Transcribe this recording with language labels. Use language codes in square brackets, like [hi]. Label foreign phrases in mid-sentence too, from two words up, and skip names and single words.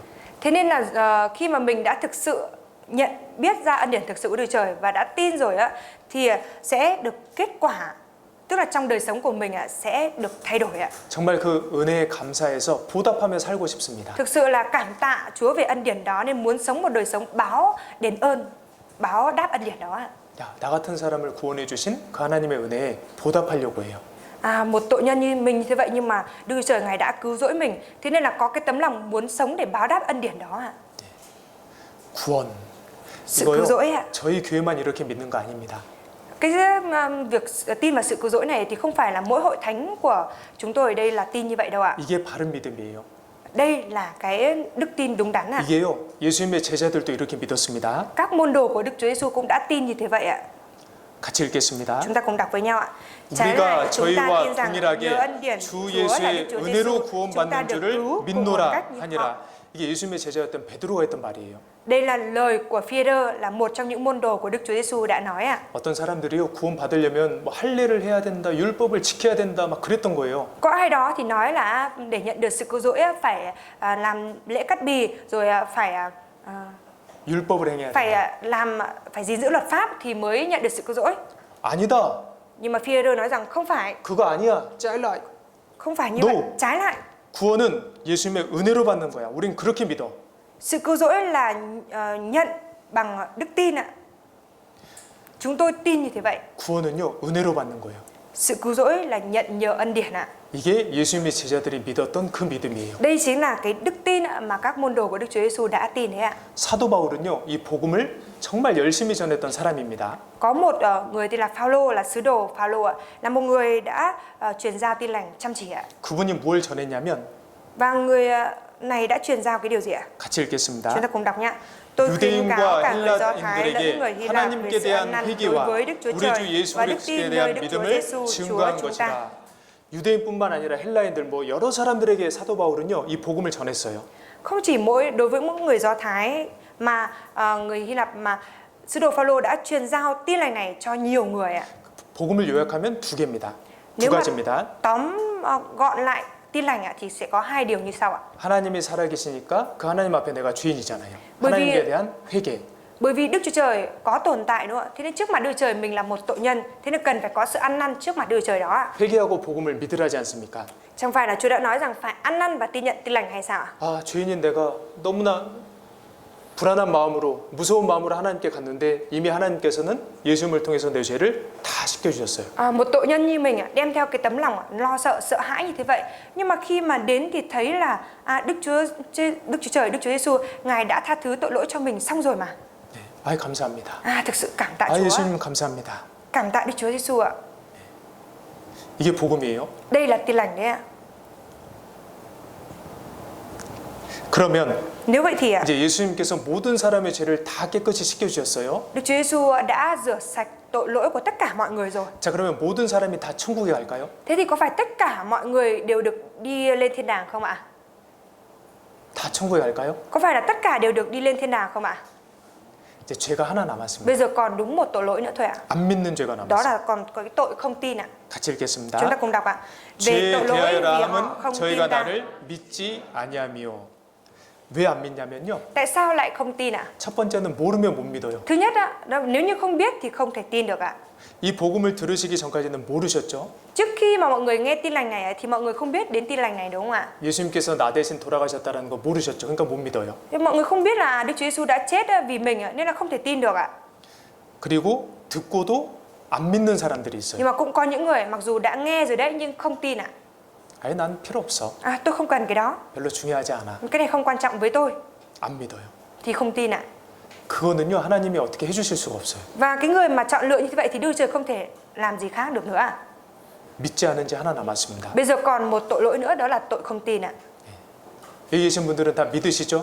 [vi] Thế nên là khi mà mình đã thực sự nhận biết ra ân điển thực sự của Đức Trời và đã tin rồi á thì sẽ được kết quả, tức là trong đời sống của mình sẽ được thay đổi ạ. [ko] 정말 그 은혜에 감사해서 보답하며 살고 싶습니다. [vi] Thực sự là cảm tạ Chúa về ân điển đó nên muốn sống một đời sống báo đền ơn, báo đáp ân điển đó ạ. [ko] 야, 나 같은 사람을 구원해 주신 그 하나님의 은혜에 보답하려고 해요. [vi] Một tội nhân như mình như thế vậy nhưng mà Đức Trời Ngài đã cứu rỗi mình, thế nên là có cái tấm lòng muốn sống để báo đáp ân điển đó ạ. [ko] 구원. [vi] Sự cứu rỗi ạ. [ko] 저희 교회만 이렇게 믿는 거 아닙니다. [vi] Cái việc tin vào sự cứu rỗi này thì không phải là mỗi hội thánh của chúng tôi ở đây là tin như vậy đâu ạ. [ko] 이게 바른 믿음이에요. [vi] Đây là cái đức tin đúng đắn ạ. [ko] 이게요. 예수님의 제자들도 이렇게 믿었습니다. [vi] Các môn đồ của Đức Chúa Giêsu cũng đã tin như thế vậy ạ. [ko] 같이 읽겠습니다. [vi] Chúng ta cùng đọc với nhau ạ. Trái lại [ko] 우리가 [vi] chúng ta [ko] 저희와 [vi] tin rằng nhờ [ko] 동일하게 [vi] ân điển [ko] 주 [vi] Chúa là Đức [ko] 예수의 [vi] Chúa Giêsu, [ko] 은혜로 [vi] chúng ta [ko] 구원받는 [vi] được [ko] 줄을 [vi] cứu cùng một [ko] 믿노라 [vi] cách như họ. [ko] 하니라. 이게 예수님의 제자였던 베드로가 했던 말이에요. [vi] Đây là lời của Phi-e-rơ, là một trong những môn đồ của Đức Chúa Giêsu đã nói ạ. [ko] 어떤 사람들이요 구원 받으려면 뭐 할례를 해야 된다, 율법을 지켜야 된다, 막 그랬던 거예요. [vi] Có ai đó thì nói là để nhận được sự cứu rỗi phải làm lễ cắt bì, rồi [ko] 율법을 행해야 된다. [vi] phải gìn giữ luật pháp thì mới nhận được sự cứu rỗi. [ko] 아니다. [vi] Nhưng mà Phi-e-rơ nói rằng không phải, [ko] 그거 아니야. [vi] trái lại. không phải như No. vậy, trái lại. [ko] 구원은 예수님의 은혜로 받는 거야. 우린 그렇게 믿어. [vi] Sự cứu rỗi là nhận bằng đức tin ạ. Chúng tôi tin như thế vậy. [ko] 구원은요 은혜로 받는 거예요. [vi] Sự cứu rỗi là nhận nhờ ân điển ạ. [ko] 이게 예수님의 제자들이 믿었던 그 믿음이에요. [vi] Đây chính là cái đức tin mà các môn đồ của Đức Chúa Giêsu đã tin đấy ạ. [ko] 사도 바울은요 이 복음을 정말 열심히 전했던 사람입니다. [vi] Có một người tên là Phao-lô, là sứ đồ Phao-lô ạ, là một người đã truyền giao tin lành chăm chỉ ạ. [ko] 그분이 뭘 전했냐면 [vi] Và người này đã truyền giao cái điều gì ạ? [ko] 같이 읽겠습니다. [vi] Chúng ta cùng đọc nhé. Tôi khuyên cáo cả người Do Thái lẫn người Hy Lạp về sự ăn năn đối với Đức Chúa Trời và đức tin nơi Đức Chúa Giêsu Chúa chúng ta. [ko] 유대인뿐만 아니라 헬라인들 뭐 여러 사람들에게 사도 바울은요 이 복음을 전했어요. [vi] Không chỉ đối với mỗi người Do Thái mà người Hy Lạp mà sứ đồ Phao-lô đã truyền giao tin lành này cho nhiều người ạ. [ko] 복음을 요약하면 두 개입니다. 두 [vi] Nếu mà [ko] 가지입니다. [vi] tóm gọn lại tin lành ạ thì sẽ có hai điều như sau ạ. [ko] 하나님이 살아계시니까 그 하나님 앞에 내가 주인이잖아요. [vi] bởi [ko] 하나님께 [vi] vì [ko] 대한 회개. [vi] bởi vì Đức Chúa Trời có tồn tại đúng không ạ? Thế nên trước mặt Đức Chúa Trời mình là một tội nhân, thế nên cần phải có sự ăn năn trước mặt Đức Chúa Trời đó ạ. [ko] 회개하고 복음을 믿으라지 않습니까? [vi] Chẳng phải là Chúa đã nói rằng phải ăn năn và tin nhận tin lành hay sao ạ? [ko] 아, 죄인인 내가 너무나 불안한 마음으로 무서운 마음으로 하나님께 갔는데 이미 하나님께서는 예수님을 통해서 내 죄를 다 씻겨주셨어요. [vi] Một tội nhân như mình đem theo cái tấm lòng lo sợ sợ hãi như thế vậy, nhưng mà khi mà đến thì thấy là Đức Chúa Trời, Đức Chúa Giêsu ngài đã tha thứ tội lỗi cho mình xong rồi mà. [ko] 네, 아이 감사합니다. [vi] Thực sự cảm tạ [ko] 아, [vi] Chúa, [ko] 예수님 감사합니다. [vi] cảm tạ Đức Chúa Giêsu ạ. [ko] 이게 복음이에요. [vi] Đây là tin lành đấy ạ. [ko] 그러면 [vi] Nếu vậy thì [ko] 이제 예수님께서 모든 사람의 죄를 다 깨끗이 씻겨주셨어요. [vi] Đức Chúa Giêsu đã rửa sạch tội lỗi của tất cả mọi người rồi. [ko] 자, 그러면 모든 사람이 다 천국에 갈까요? [vi] Thế thì có phải tất cả mọi người đều được đi lên thiên đàng không ạ? [ko] 다 천국에 갈까요? [vi] Có phải là tất cả đều được đi lên thiên đàng không ạ? [ko] 이제 죄가 하나 남았습니다. [vi] Bây giờ còn đúng một tội lỗi nữa thôi ạ. [ko] 안 믿는 죄가 [vi] Đó [ko] 남았어요. [vi] là còn có cái tội không tin ạ. [ko] 같이 읽겠습니다. [vi] Chúng ta cùng đọc ạ. Về [ko] 죄에 [vi] tội lỗi vì [ko] 대하여라 [vi] họ [ko] 함은 [vi] không tin [ko] 저희가 [vi] ta. [ko] 나를 믿지 아니하며. 왜 안 믿냐면요. [vi] Tại sao lại không tin ạ? [ko] 첫 번째는 모르면 못 믿어요. [vi] Thứ nhất ạ, nếu như không biết thì không thể tin được ạ. [ko] 이 복음을 들으시기 전까지는 모르셨죠. Trước khi mà mọi người nghe tin lành này thì mọi người không biết đến tin lành này đúng không ạ? 예수님께서 나 대신 돌아가셨다는 거 모르셨죠. 그러니까 못 믿어요. [vi] Thì mọi người không biết là Đức Chúa Giêsu đã chết vì mình ạ, nên là không thể tin được ạ. [ko] 그리고 듣고도 안 믿는 사람들이 있어요. [vi] Nhưng mà cũng có những người mặc dù đã nghe rồi đấy nhưng không tin ạ. [ko] 아예 난 필요 없어. [vi] Tôi không cần cái đó, [ko] 별로 중요하지 않아. [vi] cái này không quan trọng với tôi, [ko] 안 믿어요. [vi] thì không tin ạ. [ko] 그거는요, 하나님이 어떻게 해주실 수가 없어요. [vi] Và cái người mà chọn lựa như vậy thì Đức Chúa Trời không thể làm gì khác được nữa ạ. [ko] 믿지 않은 지 하나 남았습니다. [vi] Bây giờ còn một tội lỗi nữa, đó là tội không tin ạ. [ko] 여기 계신 분들은 다 믿으시죠?